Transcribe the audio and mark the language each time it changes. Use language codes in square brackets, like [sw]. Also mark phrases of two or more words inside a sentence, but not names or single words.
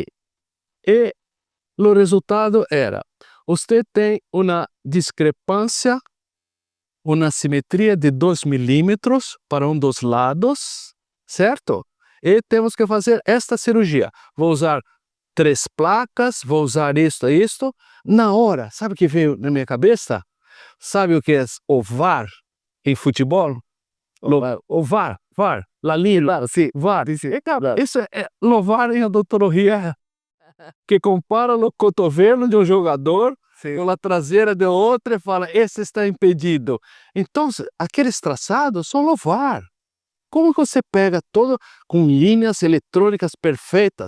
[pt] E o resultado era, você tem uma discrepância, uma simetria de 2 milímetros para um dos lados, certo? E temos que fazer esta cirurgia. Vou usar 3 placas, vou usar isto. Na hora, sabe o que veio na minha cabeça? Sabe o que é o VAR em futebol? O VAR, la linha, Claro, [es] sí. [pt] VAR. [es] Sí. [pt] Claro, isso é o VAR em odontologia, que compara o cotovelo de um jogador com a traseira de outro e fala, esse está impedido. Então, aqueles traçados são o VAR. Como que você pega todo com linhas eletrônicas perfeitas?